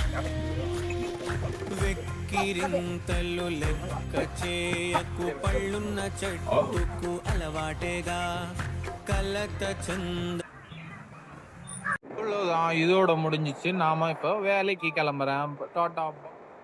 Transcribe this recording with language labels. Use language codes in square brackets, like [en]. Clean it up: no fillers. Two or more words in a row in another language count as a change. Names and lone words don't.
[te] వెక్కిరింతలు లెక్క చేయకు పళ్ళున్న చెట్టుకు అలవాటేగా కలత చంద. [ta] இவ்வளோதான், இதோட முடிஞ்சிச்சு. நாம இப்போ வேலைக்கு கிளம்புறேன். டாட்டா.